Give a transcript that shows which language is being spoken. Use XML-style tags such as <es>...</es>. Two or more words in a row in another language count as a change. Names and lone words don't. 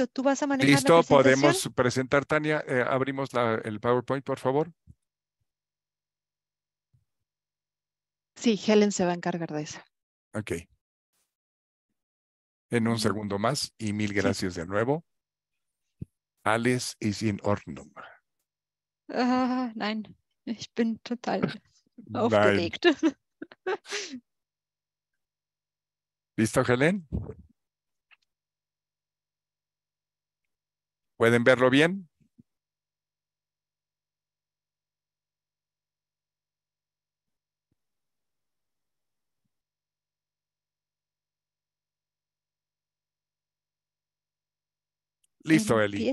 <es>¿Tú vas a manejar la Listo, presentación? podemos presentar, Tania. Abrimos el PowerPoint, por favor. Sí, Helen se va a encargar de eso. Ok. En un Mm, segundo más y mil Sí. gracias de nuevo.</es> <de>Alles ist in Ordnung. Nein, ich bin total Nein. aufgeregt.</de> <es>¿Listo, Helen? ¿Pueden verlo bien? Listo, Eli.</es>